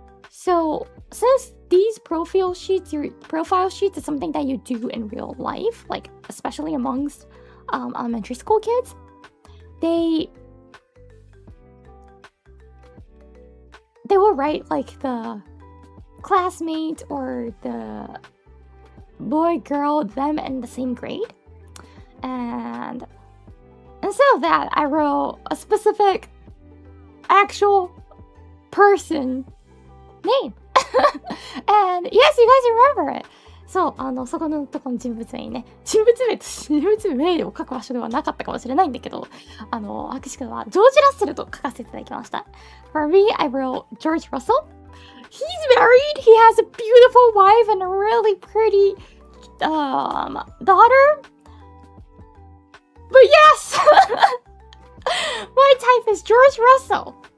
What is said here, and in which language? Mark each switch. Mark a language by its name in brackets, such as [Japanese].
[English] So since these profile sheets is something that you do in real life, like especially amongst elementary school kids, they will write like the classmate or the boy, girl, them in the same grade. And instead of that, I wrote a specific actual person name. And yes, you guys remember it. [Japanese] そう、そこのとこの人物名にね、人物名を書く場所ではなかったかもしれないんだけど、博士君はジョージ・ラッセルと書かせていただきました。 [English] For me, I wrote George Russell. He's married, he has a beautiful wife and a really pretty daughter. But yes, my type is George Russell.